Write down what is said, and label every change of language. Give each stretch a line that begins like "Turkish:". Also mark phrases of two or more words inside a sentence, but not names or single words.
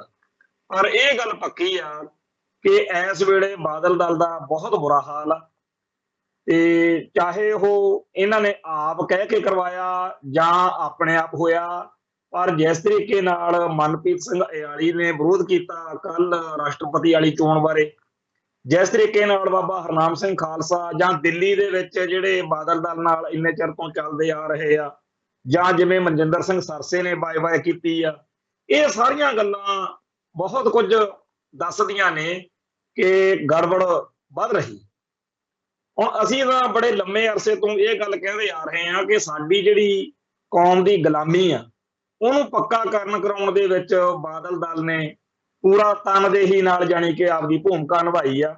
Punjabi: ਪਰ ਇਹ ਗੱਲ ਪੱਕੀ ਆ ਕਿ ਇਸ ਵੇਲੇ ਬਾਦਲ ਦਲ ਦਾ ਬਹੁਤ ਬੁਰਾ ਹਾਲ ਆ, ਤੇ ਚਾਹੇ ਉਹ ਇਹਨਾਂ ਨੇ ਆਪ ਕਹਿ ਕੇ ਕਰਵਾਇਆ ਜਾਂ ਆਪਣੇ ਆਪ ਹੋਇਆ, ਪਰ ਜਿਸ ਤਰੀਕੇ ਨਾਲ ਮਨਪ੍ਰੀਤ ਸਿੰਘ ਇਆਲੀ ਨੇ ਵਿਰੋਧ ਕੀਤਾ ਕੱਲ ਰਾਸ਼ਟਰਪਤੀ ਵਾਲੀ ਚੋਣ ਬਾਰੇ, ਜਿਸ ਤਰੀਕੇ ਨਾਲ ਬਾਬਾ ਹਰਨਾਮ ਸਿੰਘ ਖਾਲਸਾ ਜਾਂ ਦਿੱਲੀ ਦੇ ਵਿਚ ਜਿਹੜੇ ਬਾਦਲ ਦਲ ਨਾਲ ਇੰਨੇ ਚਿਰ ਤੋ ਚਲਦੇ ਆ ਰਹੇ ਆ, ਜਾਂ ਜਿਵੇਂ ਮਨਜਿੰਦਰ ਸਿੰਘ ਸਰਸੇ ਨੇ ਬਾਏ ਬਾਏ ਕੀਤੀ ਆ, ਇਹ ਸਾਰੀਆਂ ਗੱਲਾਂ ਬਹੁਤ ਕੁਝ ਦੱਸਦੀਆਂ ਨੇ ਕਿ ਗੜਬੜ ਵੱਧ ਰਹੀ। ਹੁਣ ਅਸੀਂ ਤਾਂ ਬੜੇ ਲੰਮੇ ਅਰਸੇ ਤੋਂ ਇਹ ਗੱਲ ਕਹਿੰਦੇ ਆ ਰਹੇ ਹਾਂ ਕਿ ਸਾਡੀ ਜਿਹੜੀ ਕੌਮ ਦੀ ਗੁਲਾਮੀ ਆ ਉਹਨੂੰ ਪੱਕਾ ਕਰਨ ਕਰਾਉਣ ਦੇ ਵਿੱਚ ਬਾਦਲ ਦਲ ਨੇ ਪੂਰਾ ਤਨਦੇਹੀ ਨਾਲ ਜਾਣੀ ਕਿ ਆਪਦੀ ਭੂਮਿਕਾ ਨਿਭਾਈ ਆ।